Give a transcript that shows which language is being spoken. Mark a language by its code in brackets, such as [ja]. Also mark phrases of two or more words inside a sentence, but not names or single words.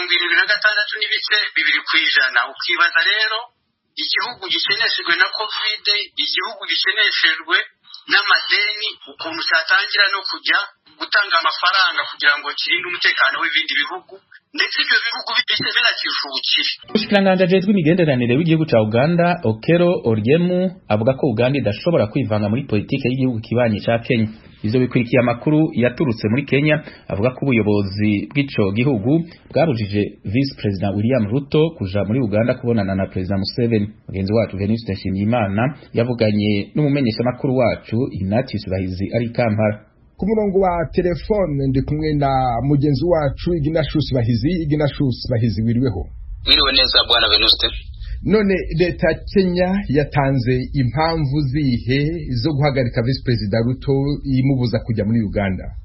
[rw] 76%, ukibaza rero igihugu gikeneshejwe na covid, igihugu gikeneshejwe n'amadeni, ukuntu cyatangira no kujya gutanga amafaranga kugira ngo kirinde umutekano w'ibindi bihugu, ndetse ibyo bihugu binakisha ubukire. [rn] Umushikiranganji ajejwe imigenderanire w'igihugu ca Uganda Okello Oryem avuga ko Uganda idashobora kwivanga muri politike y'igihugu kibanyi ca Kenya. Ivyo bikurikiye amakuru yaturutse muri Kenya avuga ko ubuyobozi bw'ico gihugu bwarujije [en] Vice President [rn] William Ruto kuja muri Uganda kubonana na President Museveni. Mugenzi wacu Venuste Nshimiyimana yavuganye n'umumenyesha makuru wacu Ignatius Bahizi ari Kampala. Ku murongo wa telefone ndi kumwe na mugenzi wacu Ignatius Bahizi wiriweho. Wiriwe neza bwana Venuste. None leta Kenya yatanze impamvu zihe zo guhagarika [en] Vice President [rn] Ruto imubuza kujya muri Uganda?